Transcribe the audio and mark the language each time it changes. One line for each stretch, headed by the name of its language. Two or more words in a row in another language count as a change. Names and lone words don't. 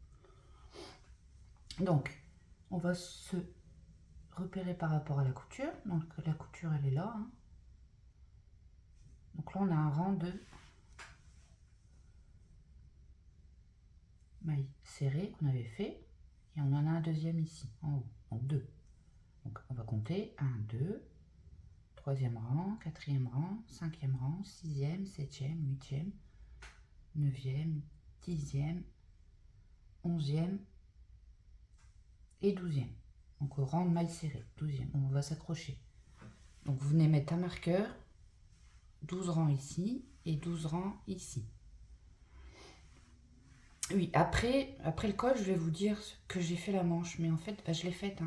French: Donc, on va se repérer par rapport à la couture. Donc la couture, elle est là. Hein. Donc là, on a un rang de mailles serrées qu'on avait fait. et on en a un deuxième ici, en haut, donc 2. Donc on va compter 1, 2, 3e rang, 4e rang, 5e rang, 6e, 7e, 8e, 9e, 10e, 11e et 12e. Donc au rang de maille serrée, 12e, on va s'accrocher. Donc vous venez mettre un marqueur, 12 rangs ici et 12 rangs ici. Oui, après le col, je vais vous dire que j'ai fait la manche, mais en fait, bah, je l'ai faite.